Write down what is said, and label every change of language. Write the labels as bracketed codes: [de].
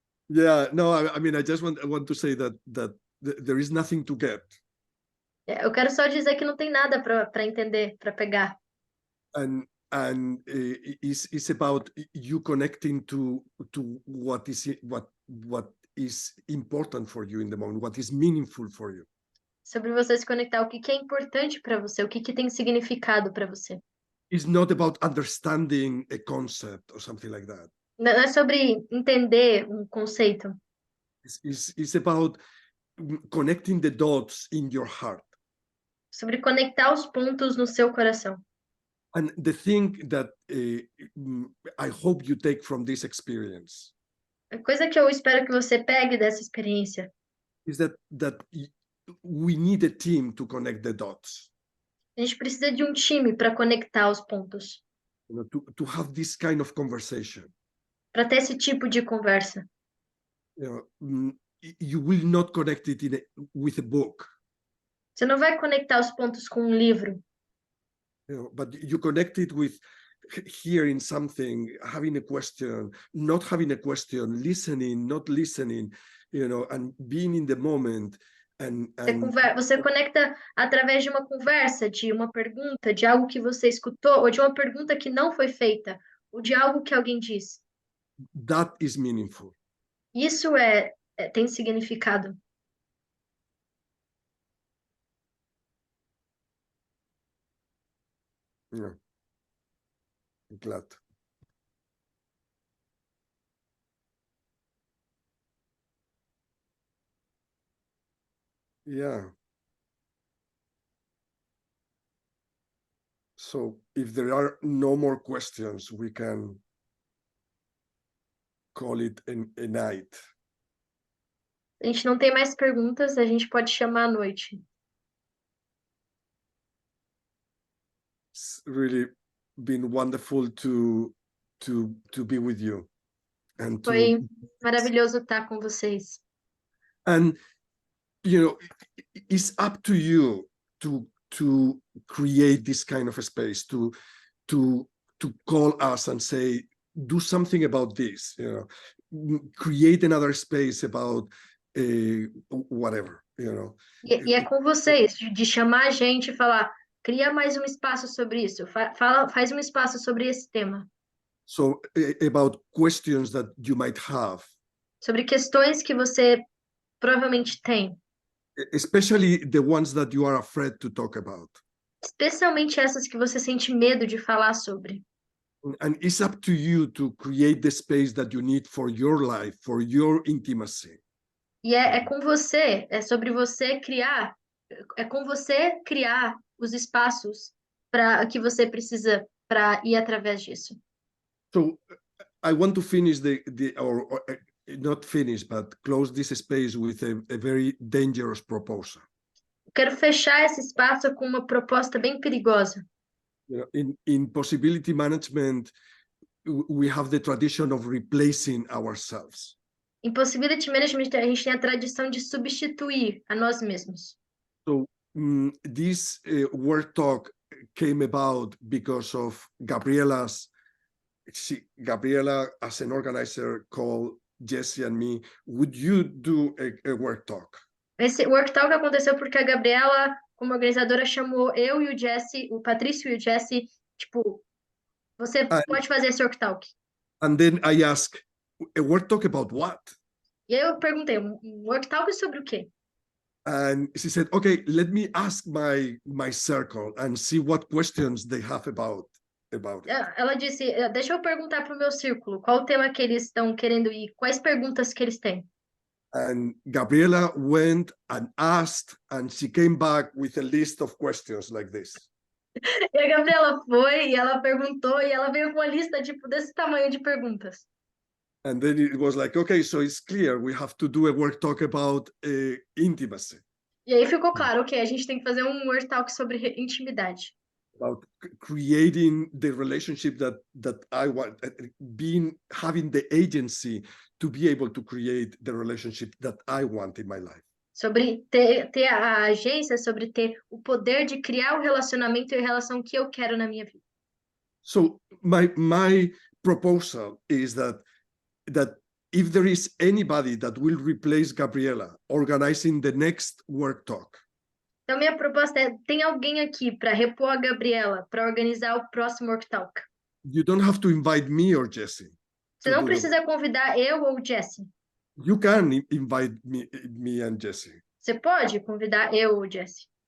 [en] Yeah, no, I mean, I just want to say that there is nothing to get. [pt] Eu quero só dizer que não tem nada para entender, para pegar. [en] And it's about you connecting to what is important for you in the moment, what is meaningful for you. [pt] Sobre você se conectar, o que é importante para você, o que tem significado para você. [en] It's not about understanding a concept or something like that. [pt] Não é sobre entender um conceito. [en] It's about connecting the dots in your heart. [pt] Sobre conectar os pontos no seu coração. [en] And the thing that I hope you take from this experience [pt] A coisa que eu espero que você pegue dessa experiência [en] is that we need a team to connect the dots. [pt] a gente precisa de um time para conectar os pontos. [en] You know, to have this kind of conversation. [pt] Para ter esse tipo de conversa. [en] You know, you will not connect it with a book. [pt] Você não vai conectar os pontos com um livro. [en] You know, but you connect it with hearing something, having a question, not having a question, listening, not listening, you know, and being in the moment. [pt] Você conecta através de uma conversa, de uma pergunta, de algo que você escutou, ou de uma pergunta que não foi feita, ou de algo que alguém disse. [en] That is meaningful. [pt] Isso tem significado. [en] Yeah. Glad. Yeah. So if there are no more questions, we can call it a night. [pt] A gente não tem mais perguntas, a gente pode chamar a noite. [en] It's really been wonderful to be with you. And [pt] Foi maravilhoso estar com vocês. [en] And you know, it's up to you to create this kind of a space, to call us and say, do something about this, you know, create another space about whatever, you know. [pt] E é com vocês, de chamar a gente e falar, cria mais um espaço sobre isso, faz um espaço sobre esse tema. [en] So about questions that you might have. [pt] Sobre questões que você provavelmente tem. [en] Especially the ones that you are afraid to talk about. [pt] Especialmente essas que você sente medo de falar sobre. [en] And it's up to you to create the space that you need for your life, for your intimacy. [pt] E é com você, é sobre você criar, é com você criar os espaços para que você precisa para ir através disso. [en] So I want to finish or not finish, but close this space with a very dangerous proposal. [pt] Quero fechar esse espaço com uma proposta bem perigosa. [en] You know, in possibility management, we have the tradition of replacing ourselves. [pt] Em Possibility Management, a gente tem a tradição de substituir a nós mesmos. [en] So this worktalk came about because of Gabriela, as an organizer, called Jesse and me, would you do a worktalk? [pt] Esse worktalk aconteceu porque a Gabriela, como organizadora, chamou eu e o Jesse, o Patrício e o Jesse, tipo, você pode fazer esse worktalk. [en] And then I asked, a work talk about what? [pt] E aí eu perguntei, um worktalk sobre o quê? [en] And she said, okay, let me ask my circle and see what questions they have about it. [pt] Ela disse, deixa eu perguntar para o meu círculo, qual o tema que eles estão querendo ir, quais perguntas que eles têm. [en] And Gabriela went and asked, and she came back with a list of questions like this. [pt] E a Gabriela foi, e ela perguntou, e ela veio com uma lista, tipo, desse tamanho de perguntas. [en] And then it was like, okay, so it's clear we have to do a work talk about intimacy. [pt] E aí ficou claro, ok, a gente tem que fazer um worktalk sobre intimidade. [en] About creating the relationship that I want, having the agency to be able to create the relationship that I want in my life. [pt] Sobre ter a agência, sobre ter o poder de criar o relacionamento e a relação que eu quero na minha vida. [en] So my proposal is that if there is anybody that will replace Gabriela organizing the next work talk. [pt] Então, minha proposta é, tem alguém aqui para repor a Gabriela, para organizar o próximo worktalk. [en] You don't have to invite me or Jesse. [pt] Você não precisa convidar eu ou o Jesse. [en] You can invite me and Jesse. [pt] Você pode convidar eu ou o Jesse.